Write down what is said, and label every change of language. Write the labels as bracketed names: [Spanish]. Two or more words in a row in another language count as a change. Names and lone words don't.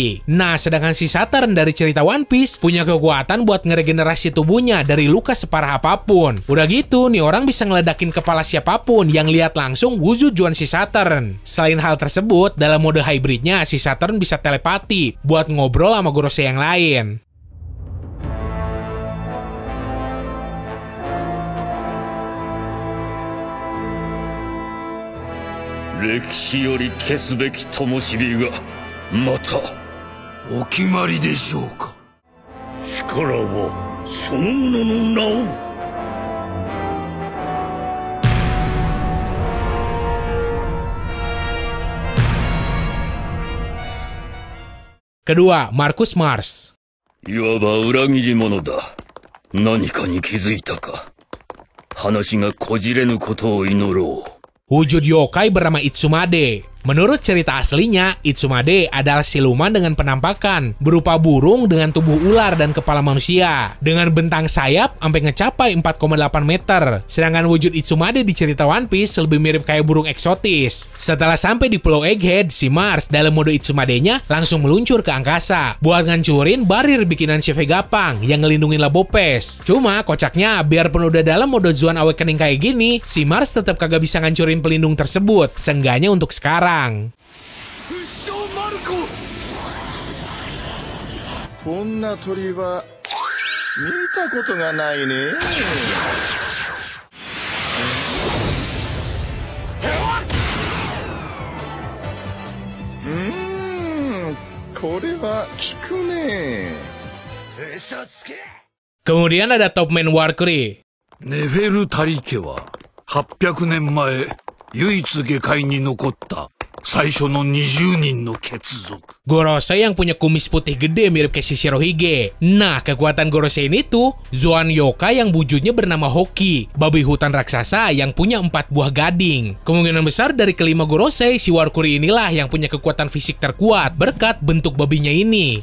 [Indonesian] Nah, sedangkan si Saturn dari cerita One Piece punya kekuatan buat ngeregenerasi tubuhnya dari luka separah apapun. Udah gitu, nih orang bisa ngeledakin kepala siapapun yang lihat langsung wujud Zoan si Saturn. Selain hal tersebut, dalam mode hybridnya si Saturn bisa telepati buat ngobrol sama Gorosei yang lain. [Japanese] 歴史より消すべき灯がまたお決まりでしょうか。力はそのものの名を。 [Indonesian] Kedua, Marcus Mars. [Japanese] いわば裏切り者だ。何かに気づいたか。話がこじれぬことを祈ろう。 [Indonesian] Wujud yokai bernama Itsumade. Menurut cerita aslinya, Itsumade adalah siluman dengan penampakan berupa burung dengan tubuh ular dan kepala manusia, dengan bentang sayap sampai ngecapai 4,8 meter. Sedangkan wujud Itsumade di cerita One Piece lebih mirip kayak burung eksotis. Setelah sampai di Pulau Egghead, si Mars dalam mode Itsumade-nya langsung meluncur ke angkasa buat ngancurin barir bikinan si Vegapunk yang ngelindungin Labopes. Cuma kocaknya, biarpun udah dalam mode Zoan Awakening kayak gini, si Mars tetap kagak bisa ngancurin pelindung tersebut, seenggaknya untuk sekarang. [Japanese] こんな鳥は見たことがないね。これは効くね。嘘つけ。 [Indonesian] Kemudian ada Top Man Warcry. [Japanese] ネフェルタリ家は800年前唯一下界に残った最初の20人の血族。 [Indonesian] Gorosei yang punya kumis putih gede mirip kayak si Shirohige. Nah, kekuatan Gorosei ini tuh Zoan Yokai yang wujudnya bernama Hoki, babi hutan raksasa yang punya 4 buah gading. Kemungkinan besar dari kelima Gorosei, si Warcry inilah yang punya kekuatan fisik terkuat berkat bentuk babinya ini.